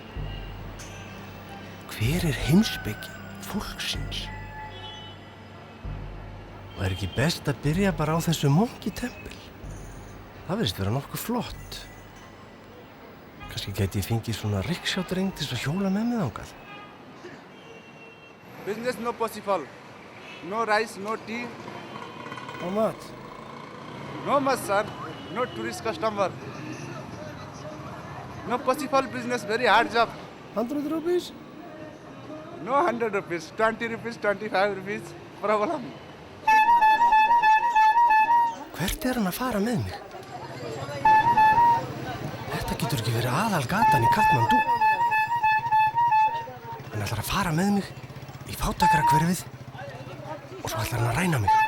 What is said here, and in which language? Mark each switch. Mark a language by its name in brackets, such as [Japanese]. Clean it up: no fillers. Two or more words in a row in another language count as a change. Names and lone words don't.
[Icelandic] Hver heimspeki fólksins? Og ekki best að byrja bara á þessu munkitempel? Það virðist vera nokkuð flott. Kannski gæti ég fengið svona riksjádreng til að hjóla með mig þangað. [English] Business no possible. No rice, no tea. No mat. No much, sir. No tourist customer. No possible business, very hard job. 100 rupees? No 100 rupees. 20 rupees, 25 rupees. Problem. [Icelandic] Hvert hann að fara með mig? Þetta getur ekki verið aðalgatan í Katmandú. Hann ætlar að fara með mig í fátækrahverfið og svo ætlar hann að ræna mig.